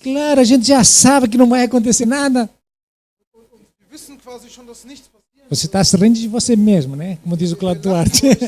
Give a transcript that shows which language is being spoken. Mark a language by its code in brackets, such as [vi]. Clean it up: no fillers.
[pt] Claro, a gente já sabe que não vai acontecer nada. [de] Und wir wissen quasi schon, dass nichts passiert. [pt] Você está se rindo de você mesmo, né? Como diz o Cláudio Duarte.